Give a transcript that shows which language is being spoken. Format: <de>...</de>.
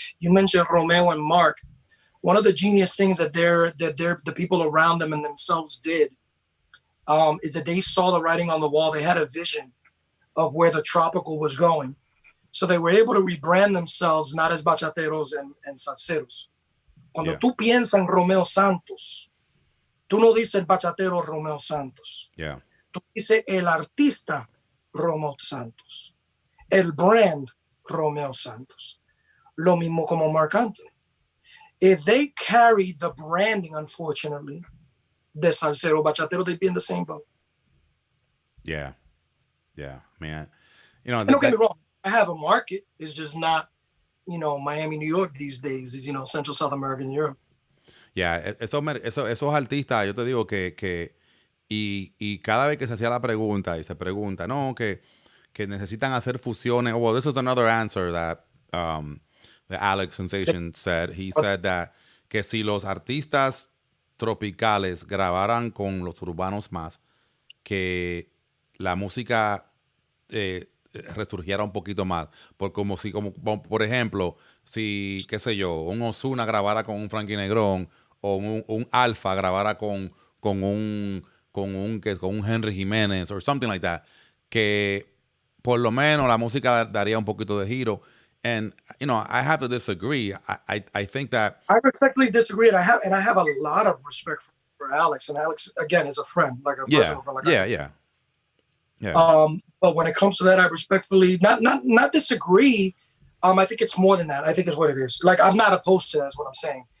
<en>You mentioned Romeo and Mark. One of the genius things that the people around them and themselves did is that they saw the writing on the wall. They had a vision of where the tropical was going. So they were able to rebrand themselves not as bachateros and salseros.</en> <es>Cuando tú piensas en Romeo Santos, tú no dices el bachatero Romeo Santos.</es> <en>Yeah.</en> <es>Tú dices el artista Romeo Santos. El brand Romeo Santos. Lo mismo como Mark Anthony.</es> <en>If they carry the branding, unfortunately,</en> <es>de salsero bachatero,</es> <en>they'd be in the same boat. Yeah, man. You know, don't get me wrong. I have a market. It's just not, you know, Miami, New York these days. It's, you know, Central South America and Europe.</en> <es>Yeah, esos artistas, yo te digo que y cada vez que se hacía la pregunta y se pregunta, no, que necesitan hacer fusiones.</es> <en>Well, this is another answer that the Alex Sensation said. He said that</en> <es>que si los artistas tropicales grabaran con los urbanos más, que la música resurgiera un poquito más. Como por ejemplo, si, qué sé yo, un Ozuna grabara con un Frankie Negron o un Alfa grabara con un Henry Jiménez</es> <en>or something like that,</en> <es>que por lo menos la música daría un poquito de giro.</es> <en>And you know, I have to disagree. I think that I respectfully disagree, and I have a lot of respect for Alex. And Alex, again, is a friend, like a personal friend. Like yeah. But when it comes to that, I respectfully not disagree. I think it's more than that. I think it's what it is. Like, I'm not opposed to that, is what I'm saying.</en>